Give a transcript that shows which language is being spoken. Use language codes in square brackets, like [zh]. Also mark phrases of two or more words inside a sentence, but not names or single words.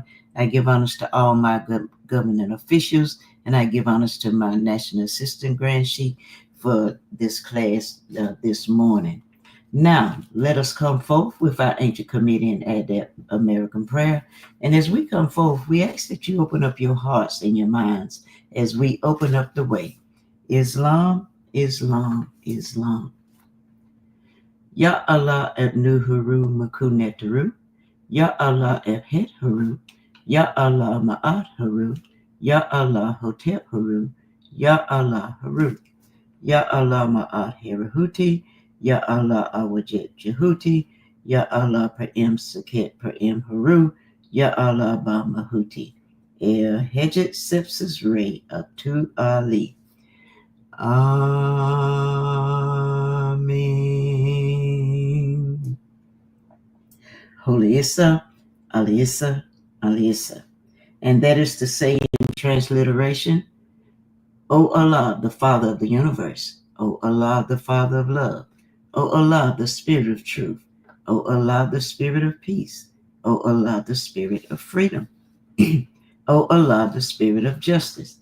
[en] I give honors to all my government officials, and I give honors to my National Assistant Grand Chief for this class this morning. Now, let us come forth with our ancient committee and adept American prayer. And as we come forth, we ask that you open up your hearts and your minds as we open up the way. Islam, Islam, Islam. Ya Allah abnu huru makunetaru. Ya Allah abhet huru. Ya Allah ma'at huru. Ya Allah hotep huru. Ya Allah haru. Ya Allah ma'at hirahuti. Ya Allah awajit Jehuti, Ya Allah Pa'im Saket Pa'im Haru, Ya Allah Ba Mahuti, Hejet Sepsis Ray Abtu Ali. Amen. Holy Issa, Ali Issa, Ali Issa. And that is to say in transliteration, O Allah, the Father of the universe, O Allah, the Father of love, O Allah, the Spirit of truth. O Allah, the Spirit of peace. O Allah, the Spirit of freedom. O Allah, the Spirit of justice.